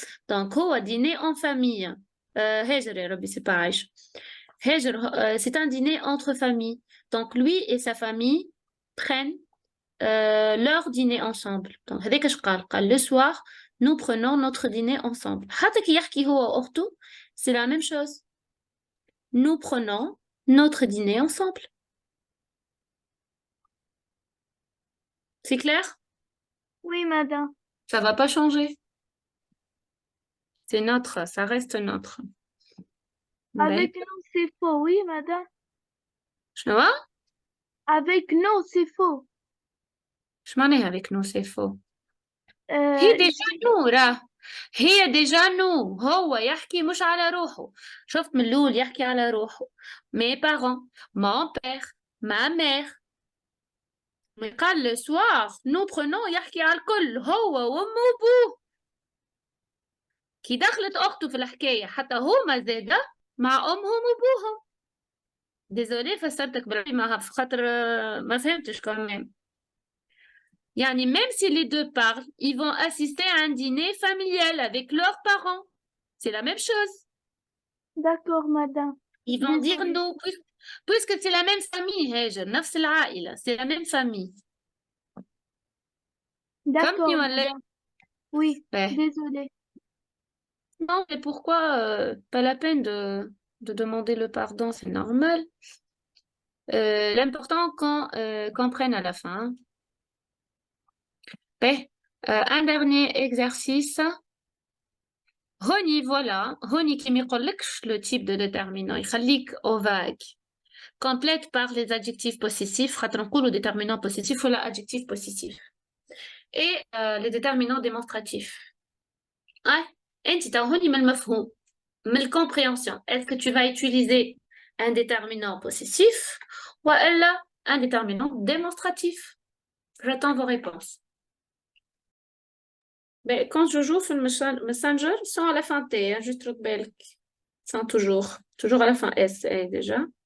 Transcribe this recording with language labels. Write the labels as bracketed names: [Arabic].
[French] Donc, [Arabic] هو [French] dîner en famille. هاجر [Arabic] يا ربي, [French] c'est pas عايشة. هاجر, c'est un dîner entre familles. Donc, lui et sa famille prennent leur dîner ensemble. Donc, [Arabic] هذاك اش قال [French] le soir, nous prenons notre dîner ensemble. [Arabic] حتى كي يحكي هو وأخته, [French] c'est la même chose. Nous prenons notre dîner ensemble. C'est clair? Oui, madame. Ça va pas changer. C'est notre, ça reste notre. Avec nous, c'est faux. Oui, madame. [Arabic] شنو؟ [French] Avec nous, c'est faux. [Arabic] شو معناها [French] avec nous c'est faux؟ Euh, [Arabic] هي ديجا نو راه هي ديجا نو هو يحكي مش على روحه. شفت من الأول يحكي على روحه. [French] Mes parents, mon père, ma mère. [Arabic] Mais قال [French] le soir, nous prenons [Arabic] يحكي على الكل هو وأمه وأبوه. كي دخلت أخته في الحكاية حتى هما زادة مع أمهم وأبوهم. ديزولي فسرتك بالعربي ما خاطر ما فهمتش كمان. [French] Yani, même si les deux parlent, ils vont assister à un dîner familial avec leurs parents. C'est la même chose. D'accord, madame. Ils vont dire Désolée. non, puisque c'est la même famille, Hajar, [Arabic] نفس العائلة, [French] c'est la même famille. D'accord, [Arabic] فهمتني ولا؟ [French] madame. Oui, Ouais. désolée. Non, mais pourquoi pas la peine de demander le pardon, c'est normal. L'important qu'on comprenne à la fin. Ben, un dernier exercice. Roni, voilà. Roni qui me [Arabic] يقولكش [French] le type de déterminant. [Arabic] يخليك [French] au vague. Complète par les adjectifs possessifs. [Arabic] خاطر نقولوا [French] déterminant positif ولا adjectif positif. Et les déterminants démonstratifs. [Arabic] انت هوني من المفهوم من الcompréhension. [French] Est-ce que tu vas utiliser un déterminant possessif ou un déterminant démonstratif? J'attends vos réponses. Ben, quand je joue sur le Messenger, ils sont à la fin T, hein, juste le belk. Ils sont toujours à la fin S déjà.